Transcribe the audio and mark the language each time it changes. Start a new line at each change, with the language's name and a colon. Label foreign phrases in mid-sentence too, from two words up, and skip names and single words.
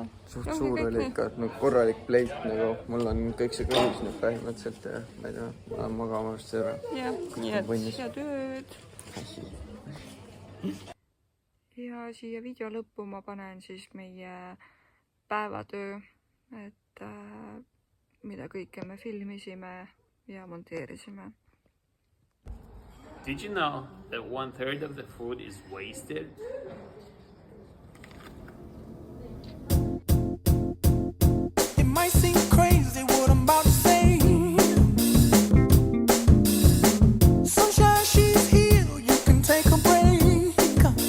Estonian: suht suur oli ikka, korralik pleit, nagu mul on kõik see kõhus nüüd põhimõtteliselt ja ma ei tea, ma olen magama vast ära. Ja, nii et head ööd. ja siia video lõppu ma panen siis meie päevatöö, et mida kõike me filmisime ja monteerisime.
English: Did you know that 1/3 of the food is wasted? It might seem crazy what I'm about to say. Sunshine, she's here, you can take a break.